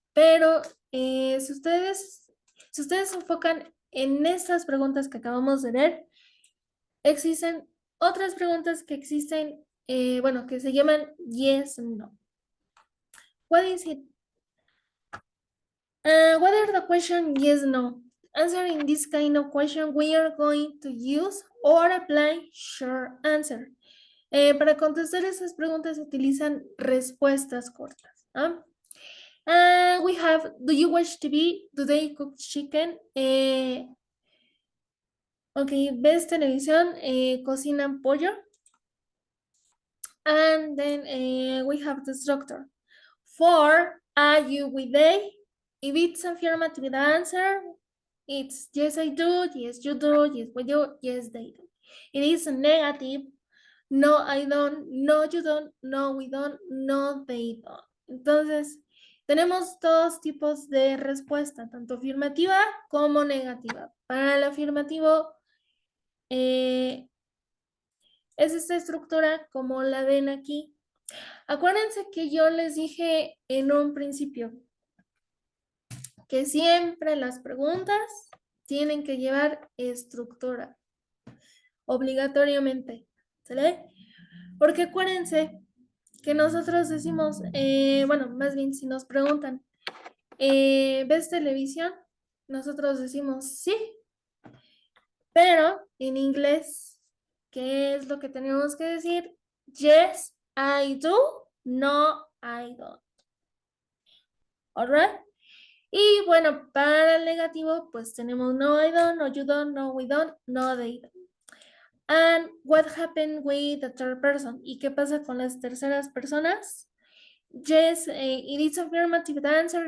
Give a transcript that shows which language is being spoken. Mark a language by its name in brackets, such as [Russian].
[Spanish] Pero si ustedes se enfocan en estas preguntas que acabamos de ver, existen otras preguntas que existen, bueno, que se llaman yes, no. [English] What is it? What are the question yes, no? Answering this kind of question, we are going to use or apply short answer. [Spanish] Para contestar esas preguntas se utilizan respuestas cortas. ¿Ah? [English] We have, do you watch TV? Do they cook chicken? [Spanish] Ok, ¿ves televisión? ¿Cocinan pollo? [English] And then we have the structure. For, are you with they? If it's affirmative answer, it's yes, I do, yes, you do, yes, we do, yes, they do. It is negative, no, I don't, no, you don't, no, we don't, no, they don't. [Spanish] Entonces, tenemos dos tipos de respuesta, tanto afirmativa como negativa. Para el afirmativo, es esta estructura como la ven aquí. Acuérdense que yo les dije en un principio que siempre las preguntas tienen que llevar estructura, obligatoriamente, ¿sale? Porque acuérdense que nosotros decimos, bueno, más bien si nos preguntan, ¿ves televisión? Nosotros decimos sí, pero en inglés, ¿qué es lo que tenemos que decir? [English] Yes, I do, no, I don't. Alright? [Spanish] Y bueno, para el negativo, pues tenemos [English] no, I don't, no, you don't, no, we don't, no, they don't. And what happened with the third person? [Spanish] ¿Y qué pasa con las terceras personas? [English] Yes, it is affirmative answer.